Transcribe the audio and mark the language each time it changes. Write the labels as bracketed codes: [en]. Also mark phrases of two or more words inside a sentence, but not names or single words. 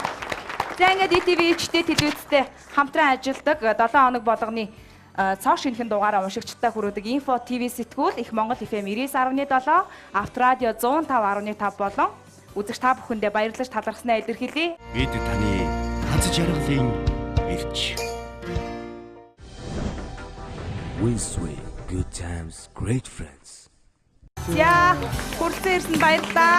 [mn] За ингээд ETV HD телевизтэй хамтран ажилладаг 7 хоног болгоны цоо шинхэн дугаараа уншигчтай хүргэдэг Info TV сэтгүүл их Монгол FM 99.7, Авторадио 105.5 болон үзэгч та бүхэндээ баярлаж талархснаа илэрхийлье. Бид таны хаз жаргалын эрч. [en] Winsway, good times, great friends. [mn] За хүрсэн ирсэн баярлалаа.